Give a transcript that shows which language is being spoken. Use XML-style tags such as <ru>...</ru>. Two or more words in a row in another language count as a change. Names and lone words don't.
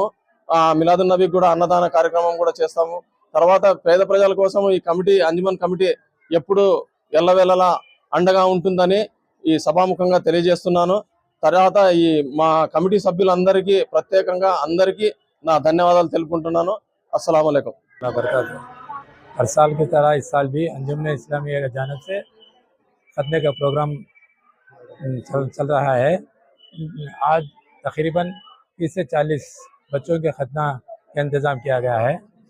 <te>మిలాదున్ నబీకి కూడా అన్నదాన కార్యక్రమం కూడా చేస్తాము. తర్వాత పేద ప్రజల కోసం ఈ కమిటీ, అంజుమన్ కమిటీ ఎప్పుడు ఎల్లవేళలా అండగా ఉంటుందని ఈ సభాముఖంగా తెలియజేస్తున్నాను. తర్వాత ఈ మా కమిటీ సభ్యులందరికీ ప్రత్యేకంగా అందరికీ నా ధన్యవాదాలు తెలుపుకుంటున్నాను.</te> <ar>السلام عليكم.</ar> <hi>हर साल की तरह इस साल भी अंजुमन इस्लामिया की जानिब से खतने का प्रोग्राम चल रहा है. आज तकरीबन 30 से 40 बच्चों के खतना का इंतज़ाम किया गया है.</hi>